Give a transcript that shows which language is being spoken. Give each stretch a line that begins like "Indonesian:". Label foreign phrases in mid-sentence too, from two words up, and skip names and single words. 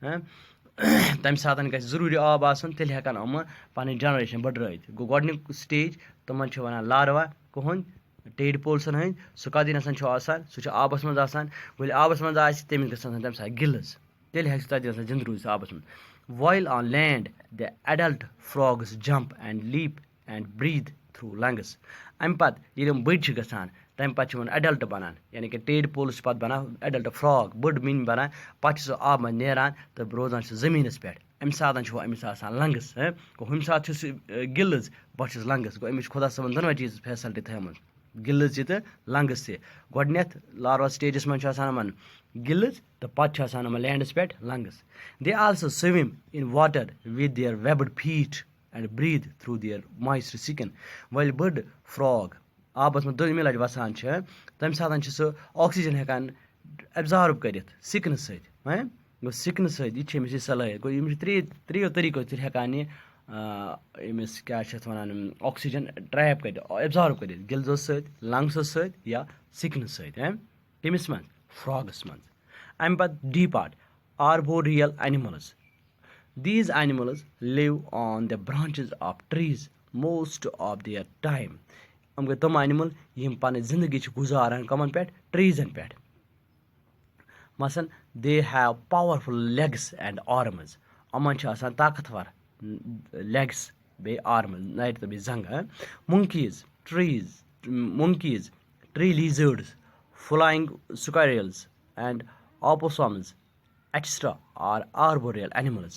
Kashmiri: تَمہِ ساتہٕ گژھِ ضروٗری آب آسُن تیٚلہِ ہٮ۪کن یِمہٕ پنٕنۍ جنریشن بٔڑرٲوِتھ گوٚو گۄڈنیُک سٹیج تِمن چھِ وَنان لاروا کٕہٕنۍ ٹیڈ پولسن ہٕنٛدۍ سُہ کَتٮ۪ن چھُ آسان سُہ چھُ آبس منٛز آسان ییٚلہِ آبس منٛز آسہِ تٔمِس گژھِ آسان تَمہِ ساتہٕ گِلٕز تیٚلہِ ہٮ۪کہِ سُہ تَتہِ آسان زِندٕ روٗزِتھ آبس منٛز
English: while on land the adult frogs jump and leap and breathe through lungs
Kashmiri: اَمہِ پتہٕ ییٚلہِ یِم بٔڑۍ چھِ گژھان تَمہِ پتہٕ چھِ یِمن اٮ۪ڈلٹ بنان یعنی کہِ ٹیڈ پولٕز چھِ پتہٕ بنان اٮ۪ڈلٹ فراگ بٔڑ میٖنِنٛگ بنان پتہٕ چھِ سُہ آبہٕ منٛز نیران تہٕ روزان چھُ زٔمیٖنس پٮ۪ٹھ اَمہِ ساتہٕ چھُ أمِس آسان لنگٕس گوٚو ہُمہِ ساتہٕ چھُ سُہ گِلٕز بہٕ چھُس لنگٕس گوٚو أمِس چھُ خۄدا صٲبن دۄنوَے چیٖز فیسلٹی تھٲومٕژ گِلٕز تہِ تہٕ لنگٕس تہِ گۄڈٕنیتھ لاروا سٹیجس منٛز چھُ آسان یِمن گِلٕز تہٕ پتہٕ چھُ آسان یِمن لینڈس پٮ۪ٹھ لنگٕس
English: they also swim in water with their webbed feet and breathe through their moist skin
Kashmiri: وۄنۍ ییٚلہِ بٔڑ فراگ آبس منٛز دوٚیمہِ لٹہِ وسان چھِ تَمہِ ساتہٕ چھُ سُہ آکسیجن ہٮ۪کان ایبزارٕو کٔرِتھ سِکنہٕ سۭتۍ گوٚو سِکنہٕ سۭتۍ یہِ چھِ أمِس یہِ صلٲحیت گوٚو یِم چھِ ترٛیٚیو طٔریٖقو سۭتۍ ہٮ۪کان یہِ أمِس کیاہ چھِ اَتھ وَنان
English: oxygen trap
Kashmiri: کٔرِتھ ایبزارٕو کٔرِتھ گِلزو سۭتۍ لنگسو سۭتۍ یا سِکنہٕ سۭتۍ کٔمِس منٛز فراگس منٛز اَمہِ پتہٕ
English: D part arboreal animals these animals live on the branches of trees most of their time
Kashmiri: یِم گٔے تِم اینِمٕل یِم پنٕنۍ زندگی چھِ گُزاران کَمن پٮ۪ٹھ ٹریٖزن پٮ۪ٹھ مثلاً
English: they have powerful legs and arms
Kashmiri: یِمن چھِ آسان طاقتور لیگٕس بیٚیہِ آرمٕز نَرِ تہٕ بیٚیہِ زنٛگہٕ
English: monkeys tree lizards flying squirrels and opossums etcetera are arboreal animals